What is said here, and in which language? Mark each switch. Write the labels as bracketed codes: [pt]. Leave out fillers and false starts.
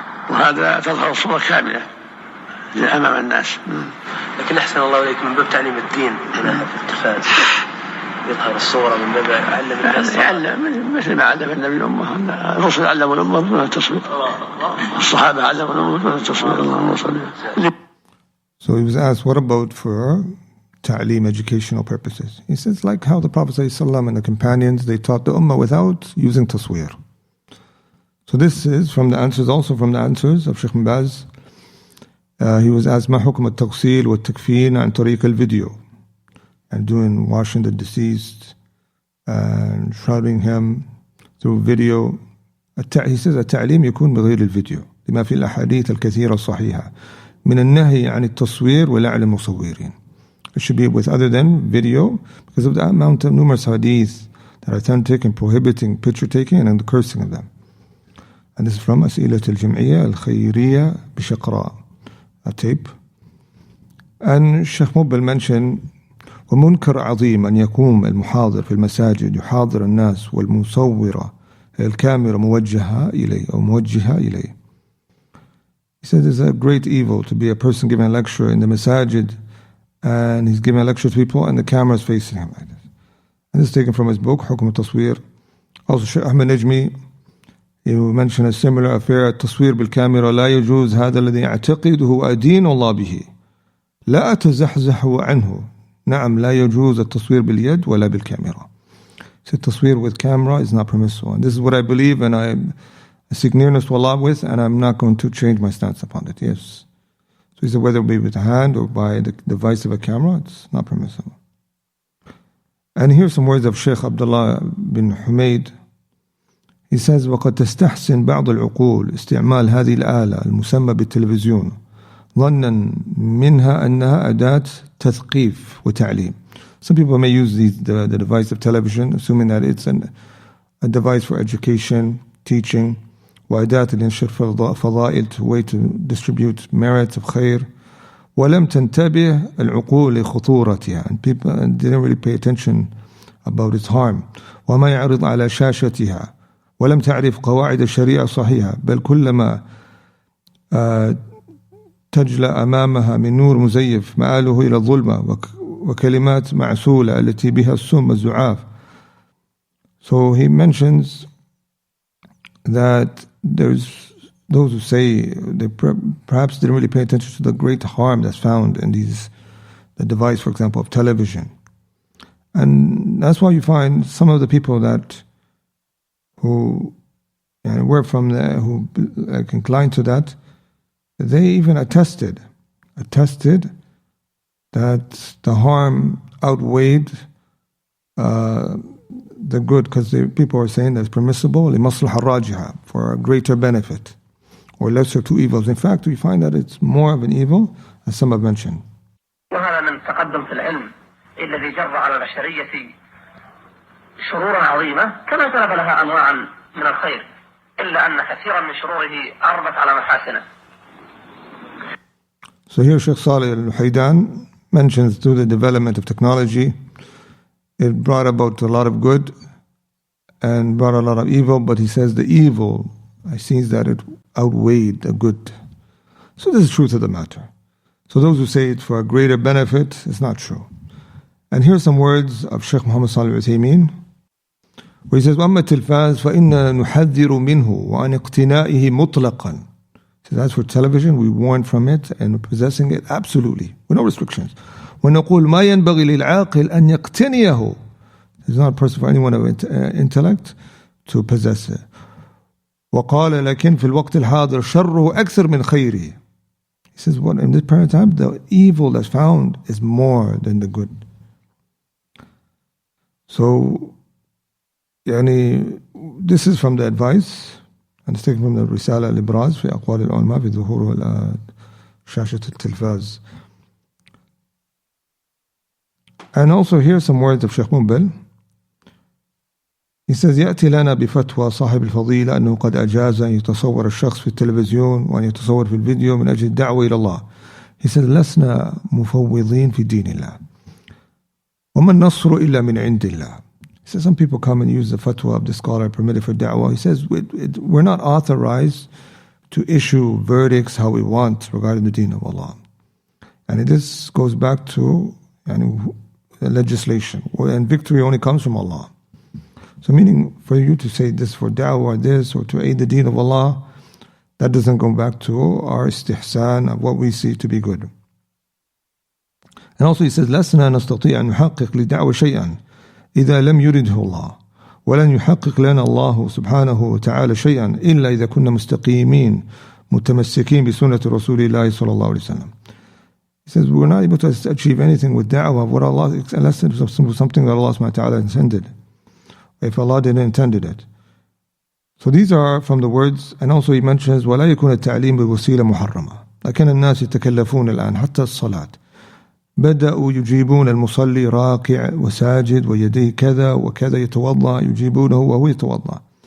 [ar] وهذا تظهر الصورة كاملة أمام الناس. لكن أحسن الله عليك من باب تعليم الدين هنا في التفاز يظهر الصورة من باب علم الناس. يعلم مثل ما علم النبي الأمة الرسل علموا الأمة من التصوير الصحابة علموا الأمة من التصوير اللهم صل. [en] So he was asked, what about for ta'lim, educational purposes? He says, like how the Prophet ﷺ and the companions, they taught the ummah without using tasweer. So this is from the answers, also from the answers of Sheikh Baz. He was asked, [ar] ما حكم التغسيل والتكفين عن طريق الفيديو? [en] And doing washing the deceased and shrouding him through video. He says [ar] التعليم يكون بغير الفيديو لما في الأحاديث الكثيرة الصحيحة من النهي عن التصوير ولعن المصورين. [en] It should be with other than video because of the amount of numerous hadith that are authentic and prohibiting picture taking and the cursing of them. And this is from [ar] أسئلة الجمعية الخيرية بشقراء, [en] a tape. And Sheikh Mubil mentioned [ar] ومنكر عظيم أن يقوم المحاضر في المساجد يحاضر الناس والمصورة الكاميرا موجهة إليه أو موجهة إليه. [en] He said it's a great evil to be a person giving a lecture in the masajid and he's giving a lecture to people and the camera is facing him like this. And this is taken from his book [ar] حكم التصوير. [en] Also Sheikh Ahmed Najmi, he mentioned a similar affair. [ar] التصوير بالكاميرا لا يجوز هذا الذي أعتقده أدين الله به لا أتزحزح عنه. نعم لا يجوز التصوير باليد ولا بالكاميرا. [en] So التصوير with camera is not permissible. And this is what I believe and I seek nearness to Allah with, and I'm not going to change my stance upon it. Yes. So he said whether it be with the hand or by the device of a camera, it's not permissible. And here's some words of Sheikh Abdullah bin Humaid. He says [ar] وقد تستحسن بعض العقول استعمال هذه الآلة المسمى بالتلفزيون ظنا منها أنها أداة تثقيف وتعليم. [en] Some people may use the device of television assuming that it's a device for education, teaching, [ar] وأداة لنشر فضائل, [en] way to distribute merits of خير. [ar] ولم تنتبه العقول لخطورتها, [en] and people didn't really pay attention about its harm. [ar] وما يعرض على شاشتها ولم تعرف قواعد الشريعة صحيحة بل كلما تجلى أمامها من نور مزيف مآله إلى الظلمة وكلمات معسولة التي بها السم الزعاف. [en] So he mentions that there's those who say they perhaps didn't really pay attention to the great harm that's found in the device, for example, of television. And that's why you find some of the people who were from there, who inclined to that, they even attested that the harm outweighed the good, because people are saying that it's permissible [ar] لمصلحة راجحة, [en] for a greater benefit, or lesser two evils. In fact, we find that it's more of an evil, as some have mentioned. [ar] وهذا من تقدم في العلم الذي جر على البشرية شرورا عظيمة، كما جلب لها أنواعا من الخير، إلا أن كثيرا من شروره أربت على محاسنه. [en] So here Sheikh Saleh Al-Luhaydan mentions through the development of technology, it brought about a lot of good and brought a lot of evil, but he says the evil, I see that it outweighed the good. So this is the truth of the matter. So those who say it for a greater benefit, it's not true. And here are some words of Sheikh Muhammad Salih Al-Uthaymeen, where he says, [ar] وَأَمَّا التِّلْفَازِ فَإِنَّا نُحَذِّرُ مِنْهُ وَعَنْ اقْتِنَائِهِ مُطْلَقًا. [en] So that's for television, we warn from it and possessing it absolutely, with no restrictions. [ar] وَنَقُولُ مَا يَنْبَغِي لِلْعَاقِلِ أَنْ يَقْتَنِيَهُ. [en] It's not a person for anyone of intellect to possess it. [ar] وقال لكن في الوقت الحاضر شره أكثر من خيره. [en] He says, well, in this period of time, the evil that's found is more than the good. So, this is from the advice, and it's taken from the [ar] رسالة الإبراز في أقوال العلماء في ظهور شاشة التلفاز. [en] And also here some words of Sheikh Mubil. He says, [ar] يأتي لنا بفتوى صاحب الفضيلة أنه قد أجاز أن يتصور الشخص في التلفزيون وأن يتصور في الفيديو من أجل الدعوة إلى الله. [en] He said, [ar] لسنا مفوضين في دين الله وما النصر إلا من عند الله. [en] He says, some people come and use the fatwa of the scholar permitted for da'wah. He says, we're not authorized to issue verdicts how we want regarding the deen of Allah. And this goes back to legislation, and victory only comes from Allah. So meaning for you to say this for da'wah or this, or to aid the deen of Allah, that doesn't go back to our istihsan of what we see to be good. And also he says, [ar] لسنا نستطيع أن نحقق لدعوة شيئا إذا لم يرده الله ولن يحقق لنا الله سبحانه وتعالى شيئا إلا إذا كنا مستقيمين متمسكين بسنة رسول الله صلى الله عليه وسلم. [en] He says, we're not able to achieve anything with da'wah of what Allah, unless it was something that Allah subhanahu wa ta'ala intended, if Allah didn't intended it. So these are from the words, and also he mentions [ar] ولا يكون التعليم بوسيلة محرمة لكن الناس يتكلفون الآن حتى الصلاة بدأوا يجيبون المصلي راكع وساجد ويديه كذا وكذا يتوضأ يجيبونه وهو يتوضأ.